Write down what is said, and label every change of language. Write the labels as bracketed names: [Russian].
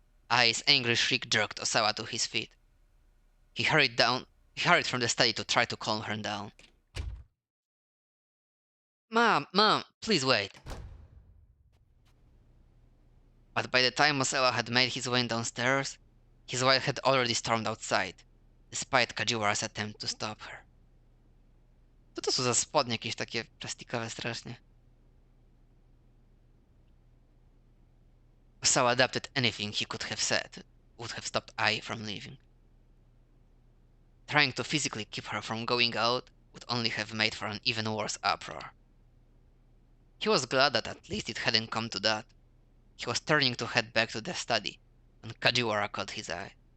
[English] Ai's angry shriek jerked Osawa to his feet. He hurried from the study to try to calm her down. Mom, please wait. But by the time Osawa had made his way downstairs, his wife had already stormed outside, despite Kajiwara's attempt to stop her. [Polish] Co to są za spodnie jakieś takie plastikowe strasznie? [English] Osawa adapted anything he could have said would have stopped Ai from leaving. Trying to physically keep her from going out would only have made for an even worse uproar. He was glad that at least it hadn't come to that. He was turning to head back to the study when Kajiwara caught his eye.